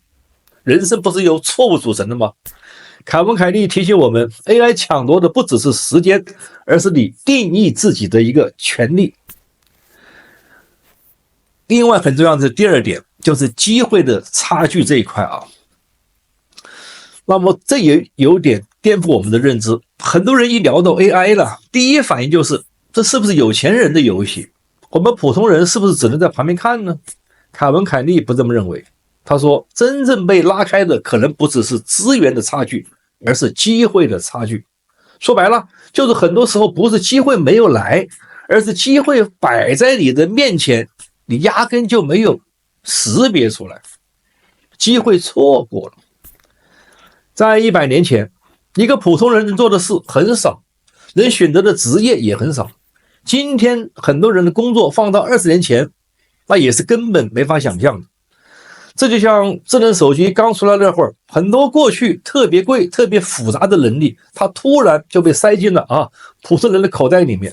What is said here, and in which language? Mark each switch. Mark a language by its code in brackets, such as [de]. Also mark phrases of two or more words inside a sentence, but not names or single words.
[zh] 人生不是由錯誤組成的嗎？凱文·凱利提醒我們 ，AI 搶奪的不只是時間，而是你定義自己的一個權利。另外很重要的第二點，就是機會的差距這一塊啊。那麼這也有點顛覆我們的認知。很多人一聊到 AI 了，第一反應就是這是不是有錢人的遊戲？我們普通人是不是只能在旁邊看呢？凱文·凱利不這麼認為。他說，真正被拉開的可能不只是資源的差距，而是機會的差距。說白了，就是很多時候不是機會沒有來，而是機會擺在你的面前，你壓根就沒有識別出來，機會錯過了。在100年前，一個普通人能做的事很少，能選擇的職業也很少。今天很多人的工作放到20年前，那也是根本沒法想象的。這就像智能手機剛出來那會兒，很多過去特別貴、特別複雜的能力，它突然就被塞進了普通人的口袋裡面。